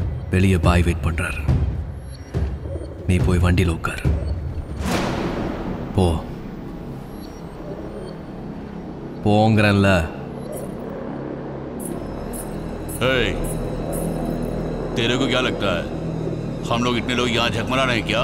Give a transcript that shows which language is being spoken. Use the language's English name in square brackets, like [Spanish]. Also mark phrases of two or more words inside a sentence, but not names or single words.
[Tamil] வெளியே பாய் வெயிட் பண்றாரு. நீ போய் வண்டியில் உட்கார். போ போங்கறல்ல. [Hindi] तेरे को क्या लगता है हम लोग इतने लोग यहाँ झकमरा रहे हैं क्या?